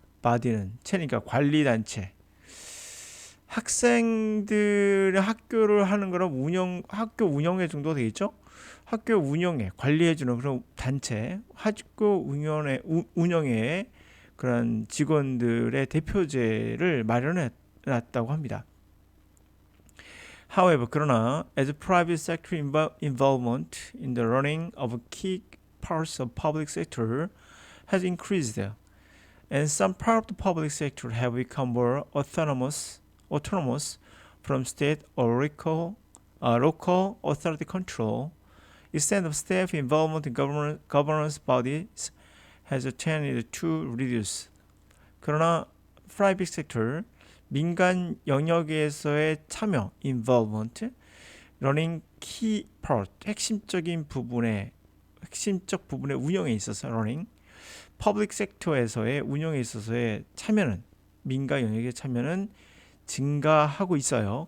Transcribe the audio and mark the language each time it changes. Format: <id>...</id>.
<ko>body는 체니까 관리 단체. 학생들의 학교를 하는 거랑 학교 운영회 정도 되겠죠? 학교 운영에 관리해주는 그런 단체, 학교 운영에 그런 직원들의 대표제를 마련해 놨다고 합니다.</ko> <en>However,</en> <ko>그러나</ko> <en>as private sector involvement in the running of key parts of public sector has increased, and some parts of the public sector have become more autonomous from state or local authority control, extent of staff involvement in governance bodies has tended to reduce.</en> <ko>그러나 private sector, 민간 영역에서의 참여, involvement,</ko> <en>running key part,</en> <ko>핵심적 부분의 운영에 있어서 running, public sector에서의 운영에 있어서의 참여는, 민간 영역의 참여는 증가하고 있어요.</ko>